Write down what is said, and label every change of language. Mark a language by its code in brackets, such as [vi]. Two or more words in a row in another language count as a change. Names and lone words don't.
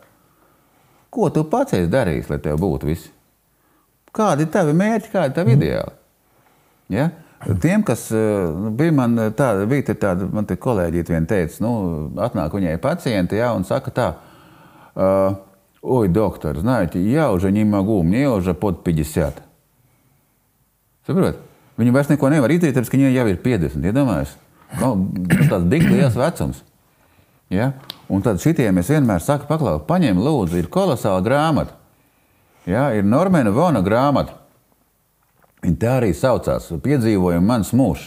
[lv] Ko tu pats esi darījis, lai tev būtu visi? Kādi ir tavi mērķi, kādi ir tavi ideāli? Ja? Tiem, kas bija man te kolēģīte vien teica, atnāk viņai pacienti, ja, un saka tā, oj, doktor, [ru] знаете, я уже не могу, мне уже под 50. [lv] Saprot? Viņi vairs neko nevar izdarīt, tāpēc, ka viņai jau ir 50, iedomājas? Tāds tik liels vecums. Ja? Un tad šitiem es vienmēr saku, paklau, paņem lūdzu, ir kolosāla grāmata. Ja? Ir Normana Vona grāmata. Viņa tā arī saucās, piedzīvojumi mans mūžs.